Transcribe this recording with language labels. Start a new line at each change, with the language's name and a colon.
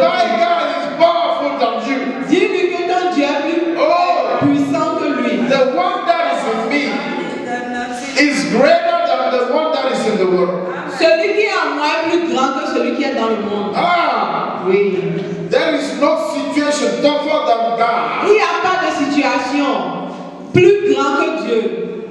English: My God is powerful than you.
French: Dis-lui que ton Dieu est plus puissant que lui.
English: The one that is in me is greater than the one that is in the world.
French: Celui qui est en moi est plus grand que celui qui est dans le monde. Ah, Oui.
English: there is no situation tougher than God.
French: Il n'y a pas de situation plus grand que Dieu.